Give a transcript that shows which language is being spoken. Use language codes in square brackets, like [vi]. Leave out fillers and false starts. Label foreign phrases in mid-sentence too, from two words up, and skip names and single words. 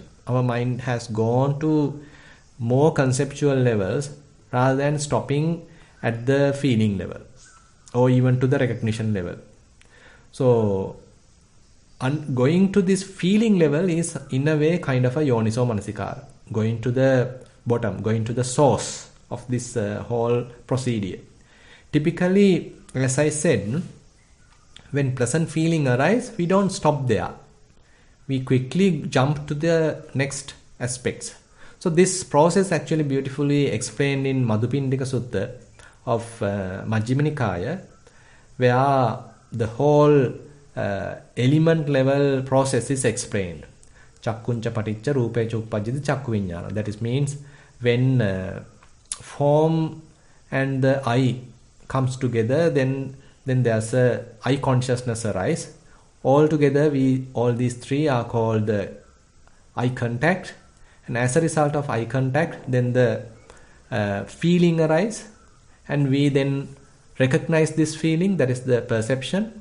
[en] Our mind has gone to more conceptual levels rather than stopping at the feeling level or even to the recognition level. So going to this feeling level is in a way kind of a [pi] yoniso manasikara, [en] going to the bottom, going to the source of this whole procedure. Typically, as I said, when pleasant feeling arises, we don't stop there. We quickly jump to the next aspects. So this process actually beautifully explained in Madhupindika Sutta of Majjhima Nikaya, where the whole element level process is explained. [pi] Chakkuncha paticca rupecha uppajjati chakku viññāna. [en] That is means when form and the eye comes together, then there's a eye consciousness arise. All together, all these three are called the eye contact, and as a result of eye contact, then the feeling arise, and we then recognize this feeling, that is the perception.